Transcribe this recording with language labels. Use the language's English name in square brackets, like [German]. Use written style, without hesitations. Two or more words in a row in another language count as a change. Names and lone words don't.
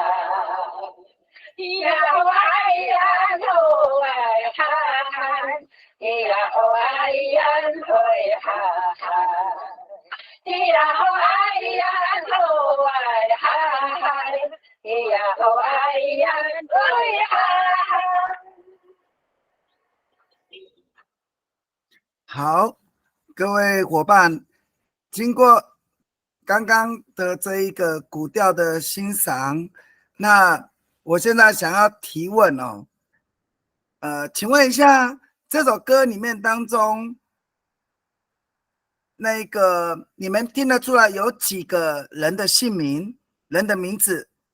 [Chinese] Iyaw ay ano ay ha-ha, iyaw ay ano ay ha-ha. Iyaw ay ano ay ha-ha, iyaw ay ano ay ha-ha。好，各位伙伴，经过刚刚的这一个古调的欣赏，那我现在想要提问哦，请问一下，这首歌里面当中，那个你们听得出来有几个人的姓名、人的名字？